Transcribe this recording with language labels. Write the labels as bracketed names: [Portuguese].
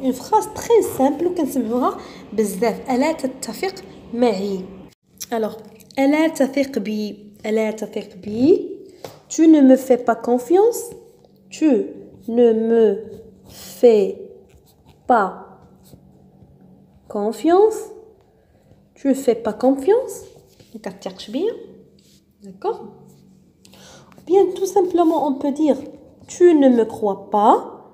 [French] Une phrase très simple [Arabic] وكنسمعوها بزاف. ألا تتفق معي. alors ألا تثق بي. [French] Tu ne me fais pas confiance. Tu ne me fais pas confiance. Tu fais pas confiance. [Arabic] ما كتثقش بيا. [French] d'accord? Bien, tout simplement, on peut dire tu ne me crois pas.